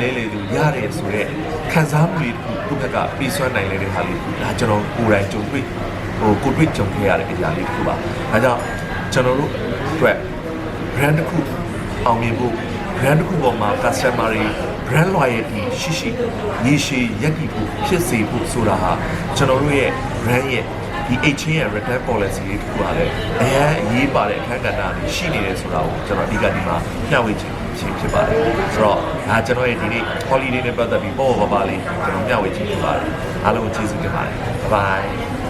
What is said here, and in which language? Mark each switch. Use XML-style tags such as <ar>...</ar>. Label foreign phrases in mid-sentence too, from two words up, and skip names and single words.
<my>လဲလေလို့ရတယ်ဆိုတော့ခံစားမှုလေးတစ်ခုဘက်ကပြီးဆွမ်းနိုင်တဲ့ဟာလေးဒါကျွန်တော်ကိုယ်တိုင်ကြုံတွေ့ကိုတွေ့ ကြုံခဲ့ရတဲ့အရာလေးတစ်ခုပါဒါကြောင့်ကျွန်တော်တို့အတွက် brand တစ်ခုအောင်မြင်ဖို့ brand တစ်ခုပေါ်မှာ customer တွေ</my> <en>brand loyalty</en> <my>ရှိရေရှည်ရပ်တည်ဖို့ဖြစ်စေဖို့ဆိုတာဟာကျွန်တော်တို့ရဲ့ brand ရဲ့ဒီ</my> <en>exchange and return policy</en> <my>လေးတစ်ခုကလည်းအရေးပါတဲ့အခန်းကဏ္ဍတွေရှိနေတယ်ဆိုတာကိုကျွန်တော်အဓိကဒီမှာမျှဝေချင်ဖြစ်ပါတယ်ဆိုတော့ဒါကျွန်တော်ရဲ့ဒီနေ့ holiday နဲ့ပတ်သက်ပြီးပေါ့ပါလေးကျွန်တော်မျှဝေချင်ဖြစ်ပါတယ်အားလုံးကျေးဇူးတင်ပါတယ် bye</my>